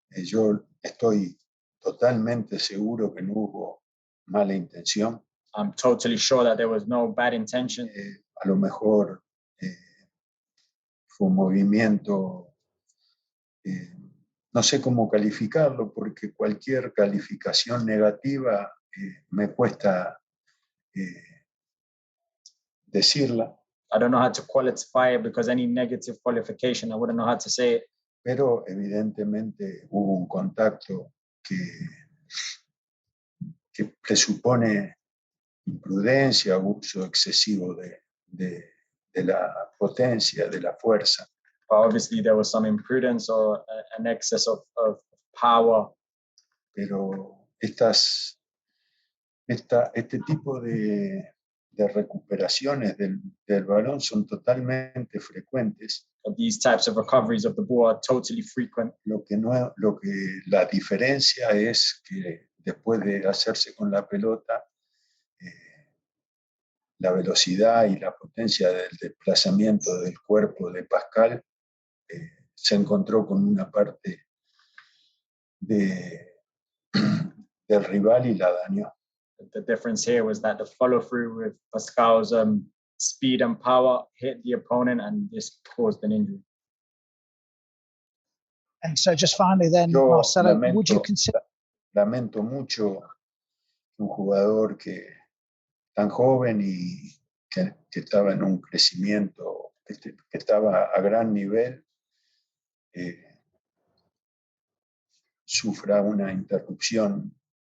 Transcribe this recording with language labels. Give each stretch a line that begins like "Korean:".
Spanish: Yo estoy totalmente seguro que no hubo mala intención.
English: I'm totally sure that there was no bad intention.
Spanish: A lo mejor fue un movimiento, no sé cómo calificarlo, porque cualquier calificación negativa me cuesta decirla.
English: I don't know how to qualify it because any negative qualification, I wouldn't know how to say it.
Spanish: Pero evidentemente hubo un contacto que presupone imprudencia, abuso excesivo de la potencia, de la fuerza.
English: But obviously there was some imprudence or an excess of power.
Spanish: Pero este tipo de recuperaciones del balón son totalmente frecuentes.
English: But these types of recoveries of the ball are totally frequent.
Spanish: Lo que la diferencia es que después de hacerse con la pelota, la velocidad y la potencia del desplazamiento del cuerpo de Pascal se encontró con una parte del rival y la dañó.
English: The difference here was that the follow through with Pascal's speed and power hit the opponent and this caused an injury. And so just finally then,
Spanish: Yo
English: Marcelo, would you consider...
Spanish: Lamento mucho un jugador tan joven y que estaba en un crecimiento, que estaba a gran nivel, sufra una interrupción.